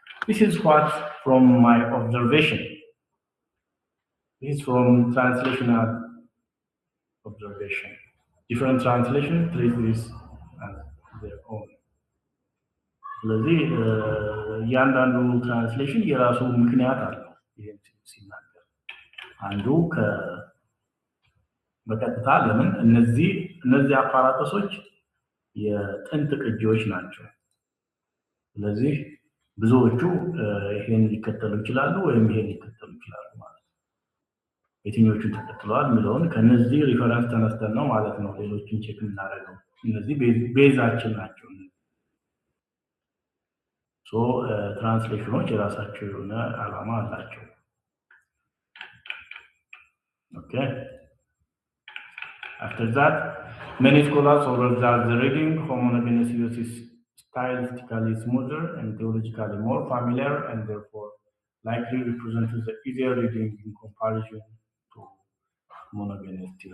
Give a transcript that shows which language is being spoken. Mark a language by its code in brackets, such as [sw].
[en] This is what from my observation. This is from translational observation. Different translation treat this as their own. [am] ስለዚህ እያንዳንዱ ትራንስሌሽን የራሱ ምክንያት አለው። ይህን ሲናገር አንዱ በቀጥታ ለምን እነዚህ አፓራተሶች የጥንት ቅጂዎች ናቸው። ስለዚህ ብዙዎቹ ይሄን ሊከተሉ ይችላሉ ወይም ይሄን ሊከተሉ ይችላሉ ማለት ነው። የትኞቹን ተከትለዋል የሚለውን ከነዚህ ሪፈረንስ ተነስተን ነው ማለት ነው ሌሎችን ቼክ እናደርገው። እነዚህ ቤዛችን ናቸው። ትራንስሌሽኖች የራሳቸው የሆነ ዓላማ አላቸው። Okay. [en] After that, many scholars observe that the reading homogeneous is stylistically smoother and theologically more familiar, and therefore likely represents the easier reading in comparison to monogeneous.